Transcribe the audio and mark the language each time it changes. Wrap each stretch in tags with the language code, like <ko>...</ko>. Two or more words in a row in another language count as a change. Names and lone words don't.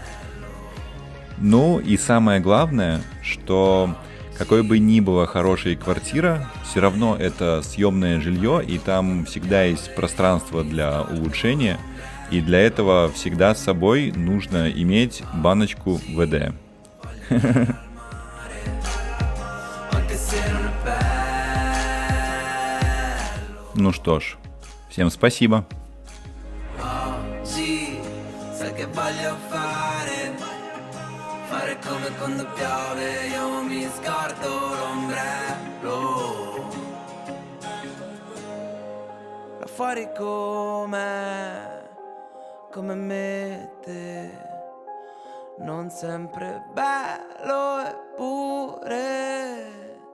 <ru>Ну и самое главное, что какой бы ни была хорошая квартира, все равно это съемное жилье, и там всегда есть пространство для улучшения, и для этого всегда с собой нужно иметь баночку ВД. Ну что ж, всем спасибо.</ru> <it>Fare come quando piove, io mi scordo l'ombrello. Là fuori come mette, non sempre bello eppure</it>